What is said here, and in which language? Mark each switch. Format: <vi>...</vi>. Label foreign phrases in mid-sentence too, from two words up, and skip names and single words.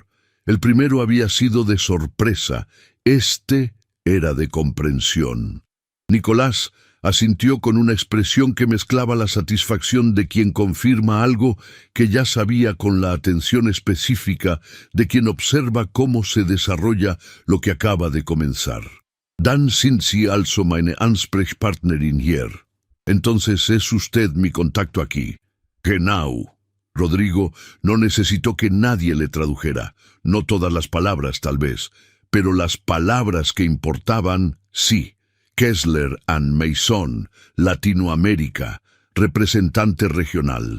<es>El primero había sido de sorpresa, este era de comprensión. Nicolás asintió con una expresión que mezclaba la satisfacción de quien confirma algo que ya sabía con la atención específica de quien observa cómo se desarrolla lo que acaba de comenzar.</es> <de>«Dann sind Sie also meine Ansprechpartnerin hier.</de> <es>Entonces es usted mi contacto aquí».</es> <de>«Genau».</de> <es>Rodrigo no necesitó que nadie le tradujera, no todas las palabras tal vez, pero las palabras que importaban, sí. Kessler and Mason, Latinoamérica, representante regional.</es>